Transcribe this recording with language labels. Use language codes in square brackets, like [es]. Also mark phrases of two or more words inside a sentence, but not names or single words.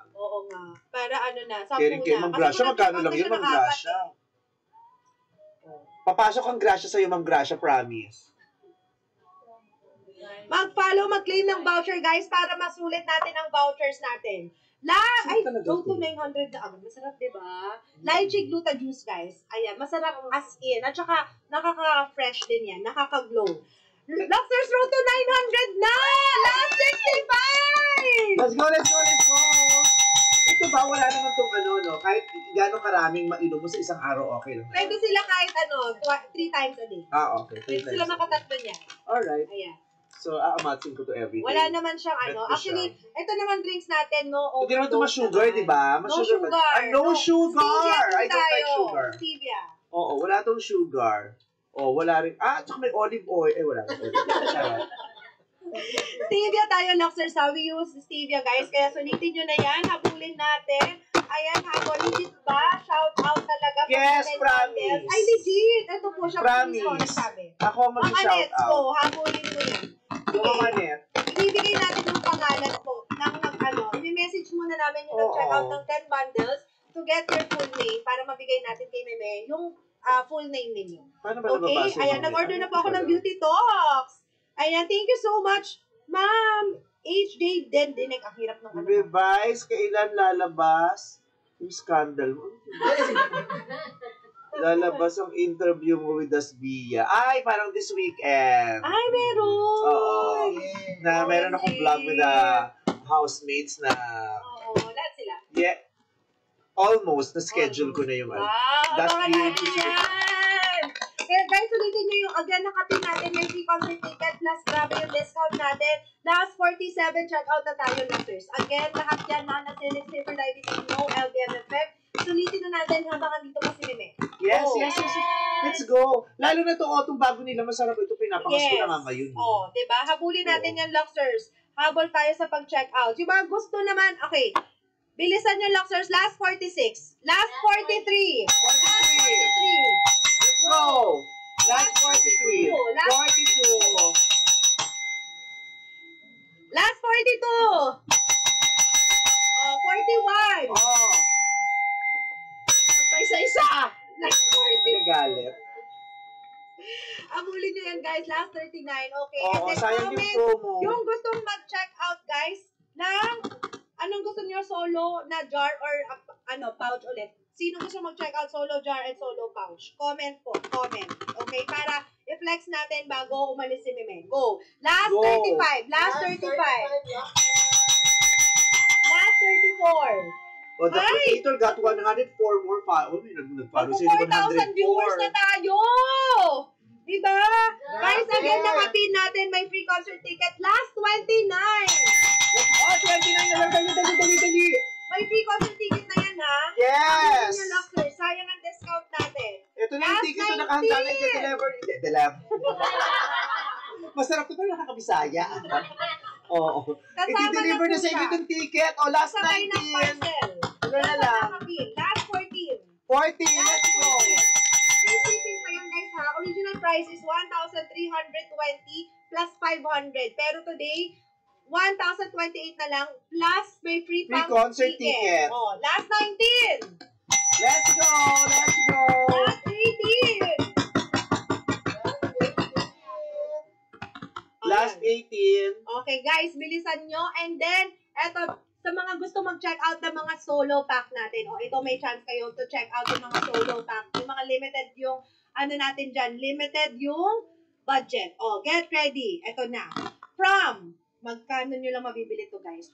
[tl] Oo nga. Para ano na, 10 Kaya kay na. Ma'am Kasi Gracia, kung magkano nag-check out lang na yun, siya Ma'am ng 4 Gracia? Papasok ang Gracia sa'yo, Ma'am Gracia, promise. Mag-follow, mag-claim ng voucher, guys, para masulit natin ang vouchers natin. Ay, talaga [en] go to [tl] to? 900 na agad. Masarap, diba? Lychee Gluta Juice, guys. Ayan, masarap [en] as in. [tl] At saka, nakaka-fresh din yan. Nakaka-glow. Luxers [en] Road to 900 [tl] na! [en] Last 65! Let's go, let's go, let's go! [tl] Ito ba, wala naman itong ano, no? Kahit gano'ng karaming mainom mo sa isang araw, okay lang. Pwede sila kahit [en] 3 times a day. [tl] Okay. Pwede sila makatatlo niya. Alright. Ayan. So, aamatin ko to [en] every day. [tl] Wala naman siyang Bet ko Actually, ito naman drinks natin, no? Hindi naman ito ma-sugar, di ba? [en] No sugar. No sugar! Stevia I don't like sugar. Stevia. [tl] Oo, wala tong sugar. Wala rin. Tsaka may [en] olive oil. [tl] Wala rin [en] olive oil. [tl] Charot. Stevia tayo, [en] Luxers. We use stevia, guys. [tl] Kaya sulitin nyo na yan. Habulin natin. Ayan, habol. Legit ba? [en] Shout out [tl] talaga. [en] Yes, promise. [tl] Ay, legit. Ito po siya. Promise. Sabi. Ako mag-shout out. Go. Habulin mo yan. Manet. Ibibigay natin yung pangalan po ng i-message muna namin yung nag-check out ng [en] 10 bundles to get your full name [tl] para mabigay natin kay Meme yung [en] full name [tl] ninyo. Okay? Ayan, nag-order na po ako ng Beauty Talks. [en] Ayan, thank you so much, [tl] Ma'am HJ Dendinek. Ang hirap ng Revise, kailan lalabas yung scandal mo? Lalabas ang interview mo with Asbia. Ay, parang [en] this weekend. [tl] Ay, meron! Oo. Na meron akong vlog [en] with the housemates [tl] na... Oo, lahat sila. Yeah. Almost, na-schedule ko na yung Wow, That's abangan the natin yan! Kaya guys, ulitin nyo yung again nakapin natin may [en] free concert ticket [tl] plus grabe yung discount natin. [en] Last 47 checkout [tl] na tayo, Luxers. Again, lahat yan na-select [en] safer diabetes, no LBM effect. [tl] Sulitin na natin habang andito pa si Meme. [en] Yes. Let's go. [tl] Lalo na itong bago nila, masarap ito. Pinapakas ko na nga ngayon. Diba? Habulin natin yan, Luxers. Habol tayo sa pag-checkout. Yung mga gusto naman, okay. Bilisan nyo, Luxers. [en] Last 46. Last 43. Last 43. Let's go. Last 43. 42. Last 42. 41. [tl] Isa-isa. [en] Last 40. [tl] Nagalit. Amulin nyo yan, guys. [en] Last 39. [tl] Okay. Sayang yung promo. Yung gustong mag-check out, guys, ng anong gusto nyo, solo na jar or pouch ulit. Sino gusto mag-check out [en] solo jar and solo pouch? [tl] Comment po. Comment. Okay? Para i-flex natin bago umalis si Meme. [en] Go. Last 35. Last 35. Last 34. The creator got 104 more followers. [tl] Nag-follow sila 4,000 viewers na tayo! Diba? Guys, again, nakapin natin may [en] free concert ticket. Last 29! [tl] 29 na lang. Dali. May [en] free concert ticket [tl] na yan, ha? [en] Yes! [tl] Yung Luxer, sayang ang discount natin. Ito na yung ticket na nakahanda na i-deliver. Masarap ito pa nakakabisaya. Oo. I-deliver na sa inyo itong ticket. [en] Last 19. [tl] Ano na lang? [en] Last 14. 40, let's go. Free shipping [tl] pa yan, [en] guys, ha? Original price is 1,320 plus 500. [tl] Pero today, 1,028 na lang plus may free [en] concert ticket. Last 19. Let's go. Last 18. Last 18. [tl] Okay, guys, bilisan nyo. And then, eto, sa mga gusto mag-check out ng mga solo pack natin, ito may chance kayo [en] to check out [tl] yung mga solo pack. Yung mga limited yung, natin dyan, limited yung budget. [en] Get ready. Ito na. [tl] From, magkano nyo lang mabibili to, guys?